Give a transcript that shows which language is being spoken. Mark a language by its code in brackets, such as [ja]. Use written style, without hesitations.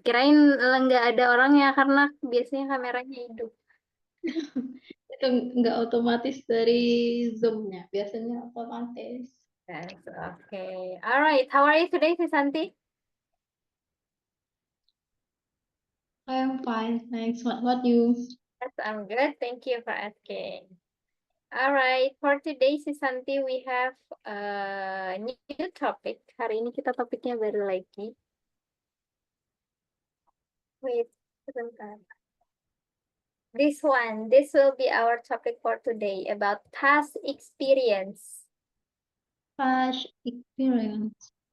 [id] Kirain nggak ada orangnya karena biasanya kameranya hidup. itu nggak otomatis dari Zoom-nya. Biasanya otomatis. [en] Yes, okay. Alright, how are you today, Susanti? I am fine, thanks. What about you? Yes, I'm good. Thank you for asking. Alright, for today, Susanti, we have a new topic. [id] Hari ini kita topiknya baru lagi. [en] Wait, [id] sebentar. [en] This will be our topic for today about past experience. Past experience.